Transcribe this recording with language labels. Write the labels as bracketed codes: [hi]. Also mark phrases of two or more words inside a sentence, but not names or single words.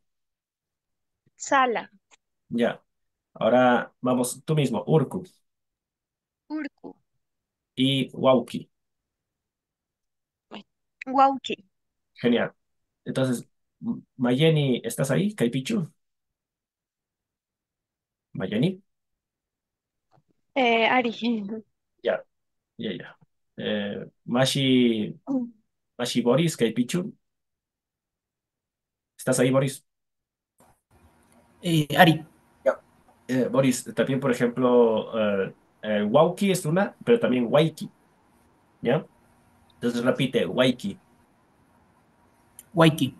[es] Sala, ¿ya? Ahora vamos tú mismo, Urku Urku, y Wauki, Wauki, genial. Entonces, Mayeni, ¿estás ahí? Caipichu, Mayeni, Ari, ya, ya, ya. Mashi. Mashi Boris, Kaipichu. ¿Estás ahí, Boris? Ari, Ya. Boris, también, por ejemplo, Wauki es una, pero también Waiki, ¿ya? Entonces repite, Waiki, Waiki,